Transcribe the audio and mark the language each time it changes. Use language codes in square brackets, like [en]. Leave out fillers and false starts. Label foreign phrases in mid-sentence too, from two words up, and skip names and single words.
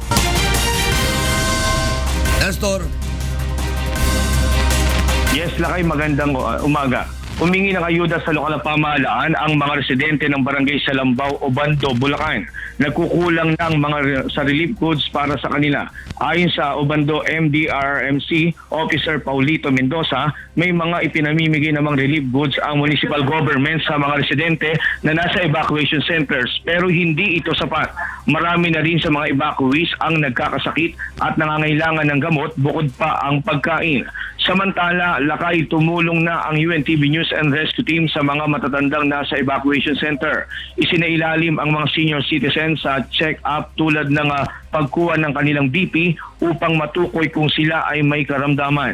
[tl] Nestor. Yes, Lakay, magandang umaga. Humingi ng ayuda sa lokal na pamahalaan ang mga residente ng Barangay Salambao, Ubando, Bulacan nagkukulang ng mga sa [en] relief goods [tl] para sa kanila. Ayon sa Obando MDRMC Officer Paulito Mendoza, may mga ipinamimigay namang [en] relief goods [tl] ang [en] municipal government [tl] sa mga residente na nasa [en] evacuation centers, [tl] pero hindi ito sapat. Marami na rin sa mga evacuees ang nagkakasakit at nangangailangan ng gamot bukod pa ang pagkain. Samantala, lakay tumulong na ang UNTV News and Rescue Team sa mga matatandang nasa [en] evacuation center. [tl] Isinailalim ang mga [en] senior citizens [tl] sa check-up tulad ng pagkuha ng kanilang BP upang matukoy kung sila ay may karamdaman.